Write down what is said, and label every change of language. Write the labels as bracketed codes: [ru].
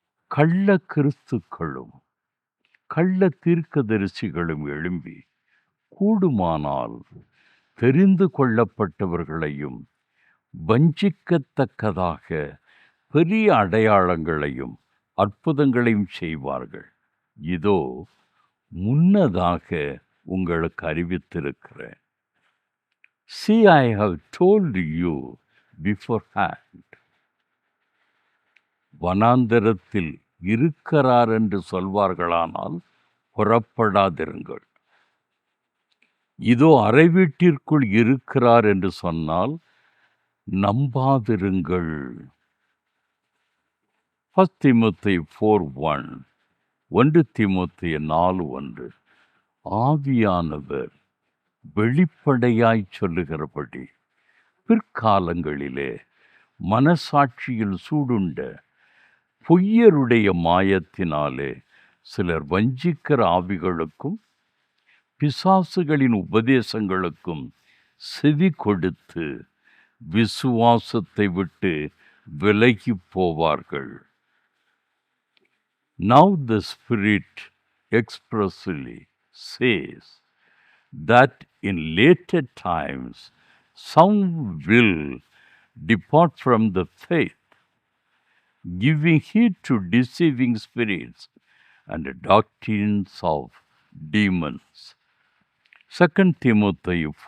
[ta] கள்ள கிறிஸ்துக்களும் கள்ள தீர்க்கதரிசிகளும் எழும்பி கூடுமானால் தெரிந்து கொள்ளப்பட்டவர்களையும் வஞ்சிக்கத்தக்கதாக பெரிய அடையாளங்களையும் அற்புதங்களையும் செய்வார்கள். இதோ முன்னதாக உங்களுக்கு அறிவித்திருக்கிறேன். [en] See, I have told you beforehand. [ta] வனாந்தரத்தில் இருக்கிறார் என்று சொல்வார்களானால் புறப்படாதிருங்கள். இதோ அறை வீட்டிற்குள் இருக்கிறார் என்று சொன்னால் நம்பாதிருங்கள். [en] 1 Timothy 4:1, 1 Timothy 4:1. [ta] ஆவியானவர் வெளிப்படையாய் சொல்லுகிறபடி பிற்காலங்களிலே மனசாட்சியில் சூடுண்ட பொய்யருடைய மாயத்தினாலே சிலர் வஞ்சிக்கிற ஆவிகளுக்கும் பிசாசுகளின் உபதேசங்களுக்கும் செவி கொடுத்து விசுவாசத்தை விட்டு விலகி போவார்கள். [en] Now the Spirit expressly says that in later times some will depart from the faith, giving heed to deceiving spirits and doctrines of demons. 2 Timothy